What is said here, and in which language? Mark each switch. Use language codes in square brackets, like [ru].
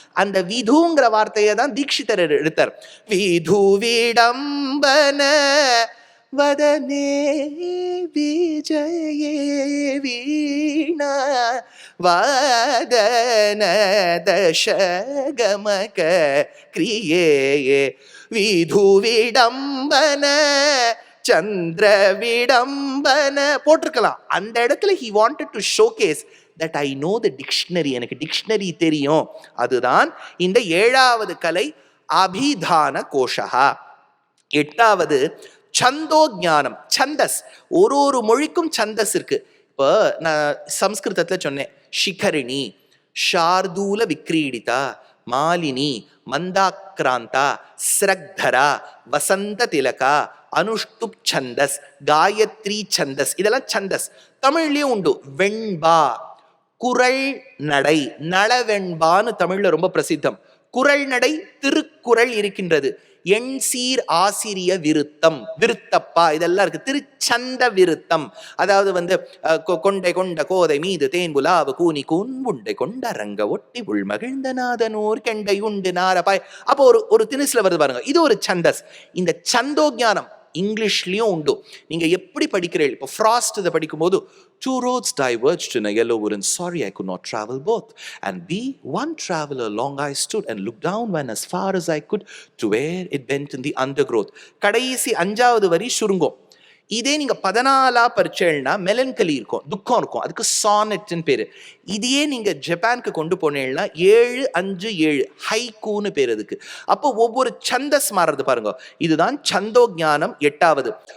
[ta] அந்த விதுங்கிற வார்த்தையை தான் தீட்சிதர் எடுத்தார். விது விடம்பன வதனே விஜயே வீணா வாதன தசகமக கிரியே விது விடம்பன சந்திர விடம்பன போட்டிருக்கலாம். அந்த இடத்துல [en] he wanted to showcase that I know the dictionary. [ta] எனக்கு டிக்ஷனரி தெரியும். அதுதான் இந்த 7வது கலை அபிதான கோஷா. 8வது சந்தோ ஞானம், சந்தஸ். ஒரு ஒரு மொழிக்கும் சந்தஸ் இருக்கு. இப்போ நான் சம்ஸ்கிருதத்துல சொன்னேன், சிகரிணி, ஷார்தூல விக்ரீடிதா, மாலினி, மந்தாக்ராந்தா, ஸ்ரக்தரா, வசந்த திலகா, அனுஷ்டுப் சந்தஸ், காயத்ரி சந்தஸ். இதெல்லாம் சந்தஸ். தமிழ்லயும் உண்டு. வெண்பா, குரல் நடை, நளவெண்பான்னு தமிழ்ல ரொம்ப பிரசித்தம். குறள் நடை திருக்குறள் இருக்கின்றது. எண் சீர் ஆசிரிய விருத்தம், விருத்தப்பா இதெல்லாம் இருக்கு. திருச்சந்த விருத்தம், அதாவது வந்து கொண்டை கொண்ட கோதை மீது தேன்புலாவு கூனி கூன்புண்டை கொண்ட ரங்க ஒட்டி உள் மகிழ்ந்த நாதனூர் கெண்டை உண்டு நாரபாய். அப்போ ஒரு திணிசுல வருது பாருங்க, இது ஒரு சந்தஸ். இந்த சந்தோஜானம் இங்கிலீஷ்லயும் உண்டு. நீங்க எப்படி படிக்கிறீர்கள்? இப்போ ஃப்ராஸ்ட் இதை படிக்கும்போது [en] two roads diverged in a yellow wood and sorry I could not travel both and be one traveler long I stood and looked down when as far as I could to where it bent in the undergrowth. [ta] கடைசி 5வது வரி சுருங்கும். இதே நீங்க 14ஆ பரிச்சேன்னா melancholy இருக்கும், துக்கம் இருக்கும், அதுக்கு சானட்னு பேரு. இதையே நீங்க ஜப்பானுக்கு கொண்டு போனீங்கன்னா 757 ஹைக்கூன்னு பேர் அதுக்கு. அப்போ ஒவ்வொரு சந்தஸ் மாறுறது பாருங்க. இதுதான் சந்தோஜானம் 8வது.